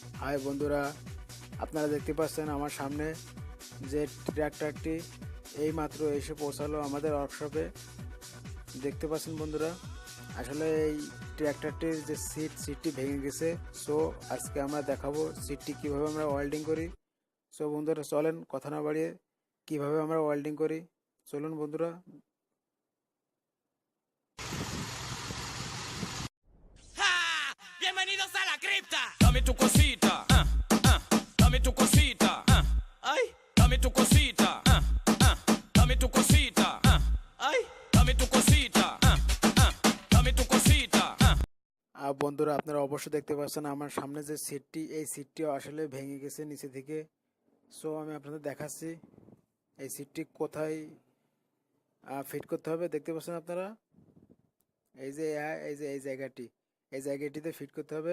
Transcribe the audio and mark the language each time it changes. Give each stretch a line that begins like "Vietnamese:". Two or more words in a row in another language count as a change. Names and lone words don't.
Bangla: হাই বন্ধুরা, আপনারা দেখতে পাচ্ছেন আমার সামনে যে ট্র্যাক্টরটি এইমাত্র এসে পৌঁছালো আমাদের ওয়ার্কশপে। দেখতে পাচ্ছেন বন্ধুরা, আসলে এই ট্র্যাক্টরটির যে সিটটি ভেঙে গেছে। সো আজকে আমরা দেখাবো সিটটি কিভাবে আমরা ওয়েল্ডিং করি। সো বন্ধুরা চলেন কথা না বাড়িয়ে কিভাবে আমরা ওয়েল্ডিং করি চলুন বন্ধুরা।
Spanish: Bienvenidos a la cripta. Dame tu cosita, dame tu cosita, ay, dame tu cosita, dame tu cosita, ay, dame tu cosita, dame tu cosita.
Bangla: বন্ধুরা আপনারা অবশ্যই দেখতে পাচ্ছেন আমার সামনে যে সিটটি, এই সিটটিও আসলে ভেঙে গেছে নিচে থেকে। সো আমি আপনাদের দেখাচ্ছি এই সিটটি কোথায় ফিট করতে হবে। দেখতে পাচ্ছেন আপনারা এই যে এই জায়গাটিতে ফিট করতে হবে।